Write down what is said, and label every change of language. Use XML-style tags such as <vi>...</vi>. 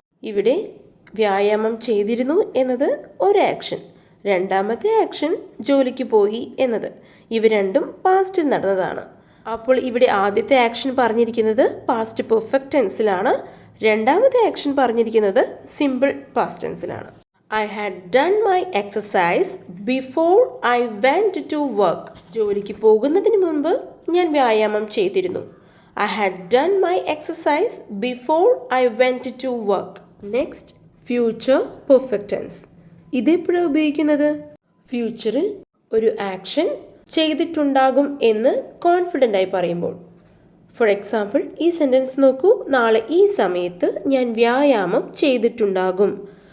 <ml>ഇവിടെ വ്യായാമം ചെയ്തിരുന്നു എന്നത് ഒരു ആക്ഷൻ. രണ്ടാമത്തെ ആക്ഷൻ ജോലിക്ക് പോയി എന്നത്. ഇവ രണ്ടും പാസ്റ്റിൽ നടന്നതാണ്. അപ്പോൾ ഇവിടെ ആദ്യത്തെ ആക്ഷൻ പറഞ്ഞിരിക്കുന്നത് പാസ്റ്റ് പെർഫെക്റ്റ് ടെൻസിലാണ്. രണ്ടാമത്തെ ആക്ഷൻ പറഞ്ഞിരിക്കുന്നത് simple past ടെൻസിലാണ്.</ml> <en>I had done my exercise before I went to work.</en> <ml>ജോലിക്ക് പോകുന്നതിന് മുമ്പ് ഞാൻ വ്യായാമം ചെയ്തിരുന്നു.</ml> <en>I had done my exercise before I went to work. Next, future perfect tense.</en> <ml>ഇതെപ്പോഴാണ് ഉപയോഗിക്കുന്നത്? ഫ്യൂച്ചറിൽ ഒരു ആക്ഷൻ ചെയ്തിട്ടുണ്ടാകും എന്ന് കോൺഫിഡൻ്റ് ആയി പറയുമ്പോൾ.</ml> <en>for example</en> <ml>ഈ സെൻറ്റൻസ് നോക്കൂ. നാളെ ഈ സമയത്ത് ഞാൻ വ്യായാമം ചെയ്തിട്ടുണ്ടാകും.</ml>